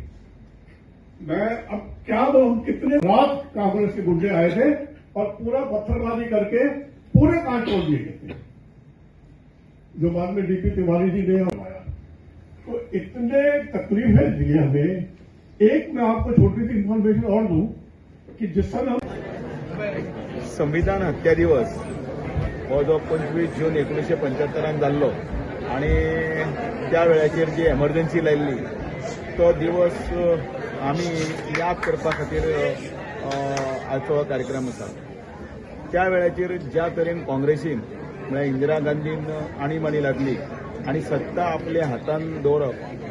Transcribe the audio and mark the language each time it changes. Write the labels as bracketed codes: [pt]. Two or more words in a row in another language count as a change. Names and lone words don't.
[hi] मैं अब क्या हम कितने रात कांग्रेस के गुंडे आए थे और पूरा पत्थरबाजी करके पूरे कांच तोड़ दिए गए थे, जो बाद में डीपी तिवारी जी ने हमारा। तो इतने तकलीफें दी हमें। एक मैं आपको छोटी सी इन्फॉर्मेशन और दूं कि जिस समय हम [kok] संविधान हत्या दिवस हो जो 25 जून 1975 जाल्लो आणि त्या वेळाचेर जी एमर्जन्सी लायिल्ली तो दिवस आमी याद करपा खातीर आजचो हो कार्यक्रम आसा। त्या वेळाचेर ज्या तरेन काँग्रेसीन म्हळ्यार इंदिरा गांधीन आणीबाणी लादली आनी सत्ता आपल्या हातान दवरप